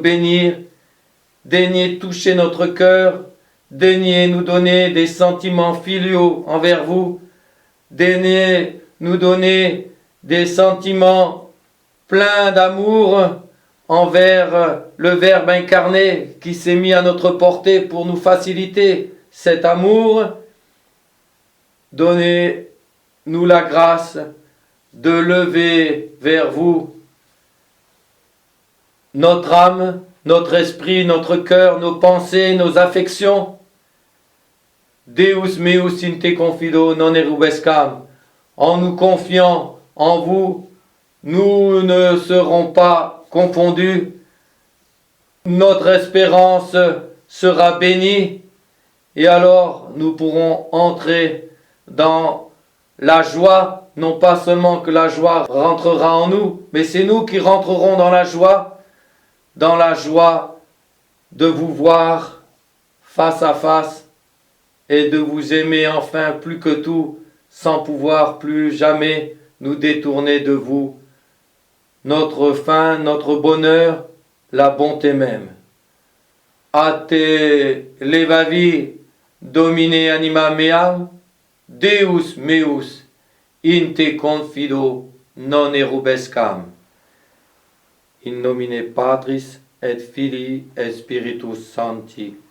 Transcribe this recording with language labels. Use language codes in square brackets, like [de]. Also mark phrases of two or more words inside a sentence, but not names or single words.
[fr] bénir, daignez toucher notre cœur, daignez nous donner des sentiments filiaux envers vous, daignez nous donner des sentiments pleins d'amour envers le Verbe incarné qui s'est mis à notre portée pour nous faciliter cet amour. Donnez-nous la grâce de lever vers vous notre âme, notre esprit, notre cœur, nos pensées, nos affections. [la] Deus meus in te confido non erubescam. [fr] En nous confiant en vous, nous ne serons pas confondus. Notre espérance sera bénie et alors nous pourrons entrer dans la joie, non pas seulement que la joie rentrera en nous, mais c'est nous qui rentrerons dans la joie de vous voir face à face et de vous aimer enfin plus que tout, sans pouvoir plus jamais nous détourner de vous. Notre fin, notre bonheur, la bonté même. [la] A te levavi, Domine anima mea, Deus meus, in te confido non erubescam. In nomine Patris et Filii et Spiritus Sancti.